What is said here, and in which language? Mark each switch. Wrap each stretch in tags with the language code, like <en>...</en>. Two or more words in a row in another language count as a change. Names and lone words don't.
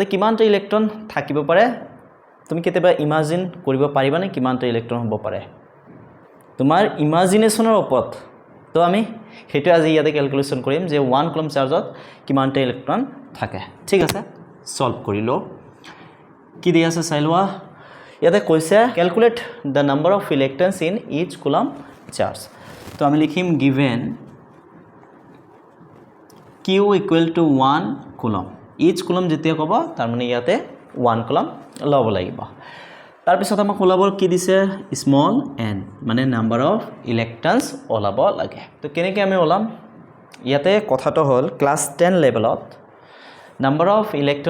<as>কিমানটা ইলেক্ট্ৰন থাকিব পাৰে তুমি কেতিয়াবা ইমাজিন কৰিব পাৰিবানে কিমানটা ইলেক্ট্ৰন হ'ব পাৰে তোমাৰ ইমাজিনেশনৰ ওপৰত তো আমি হেতু আজি ইয়াতে ক্যালকুলেশন কৰিম যে 1 কুলম চাৰ্জত কিমানটা ইলেক্ট্ৰন থাকে ঠিক আছে সলভ কৰি লো কি দিয়া আছে চাই লোৱা ইয়াতে কৈছে ক্যালকুলেট</as> <en>the number of electrons in each coulomb charge</en> <as>तो আমি লিখিম given</as> <en>q equal to 1 coulomb each coulomb</en> <as>যেতিয়া কব তাৰ মানে ইয়াতে 1 coulomb লব লাগিব তাৰ পিছত আমাক ওলাবৰ কি দিছে</as> <en>small n</en> <as>মানে</as> <en>number of electrons</en> <as>ওলাব লাগে তো কেনেকৈ আমি ওলাম ইয়াতে কথাটো হল ক্লাস 10 লেভেলত</as> <en>number of electron</en>